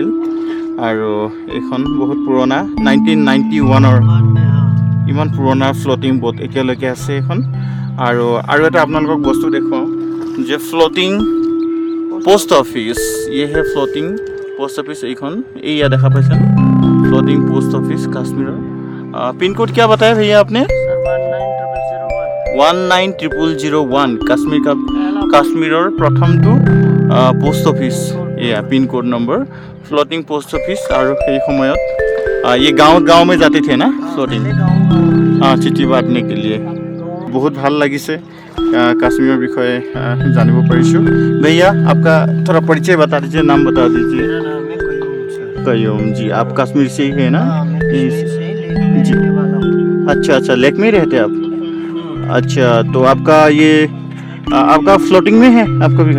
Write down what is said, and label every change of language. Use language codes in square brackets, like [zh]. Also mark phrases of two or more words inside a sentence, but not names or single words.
[as] আৰু এইখন বহুত পুৰণা, 1991ৰ ইমান পুৰণা [en] floating boat [as] এতিয়ালৈকে আছে এইখন। আৰু এটা আপোনালোকক বস্তু দেখুৱাওঁ যে [en] floating post office, [as] ইয়েহে [en] floating post office. [as] এইখন এইয়া দেখা পাইছে [en] floating post office [as] কাশ্মীৰৰ। [en] pin code [hi] क्या बताया भैया आपने? 19001 काश्मीर का काश्मीर और प्रथम टू [en] post office. [hi] ये [en] pin code number floating post office. [hi] और ये সময়ত ये गाँव में जाते थे ना फ्लोटिंग, चिट्ठी बांटने के लिए। [as] बहुत ভাল লাগিছে কাশ্মীৰৰ বিষয়ে জানিব পাৰিছোঁ। [hi] भैया आपका थोड़ा परिचय बता दीजिए, नाम बता दीजिए। कयूम जी, आप कश्मीर से ही है ना? जी, अच्छा अच्छा, लेक में रहते हैं आप? अच्छा, तो आपका ये आपका फ्लोटिंग में है आपका भी घर?